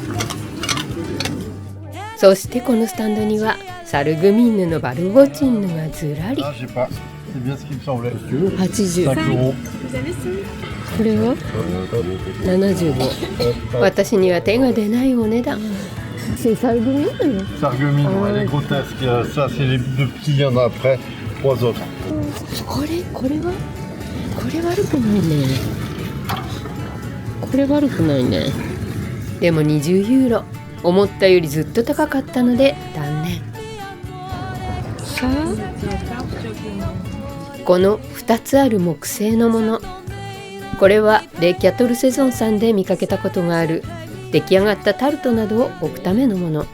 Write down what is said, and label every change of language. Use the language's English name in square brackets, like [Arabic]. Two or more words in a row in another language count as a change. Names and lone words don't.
[Japanese] そしてこのスタンドにはサルグミンヌのバルボチンヌがずらり。80。これは75。私には手が出ないお値段。サルグミンヌ。 [French] サルグミンヌ、elle est grotesque. Ça, c'est les deux petits, il y en a après 3 autres. [Japanese] これ悪くないね。これ悪くないね。でも20ユーロ。思ったよりずっと高かったので断念。さあ、この2つある木製のもの、これはレ・キャトルセゾンさんで見かけたことがある出来上がったタルトなどを置くためのもの。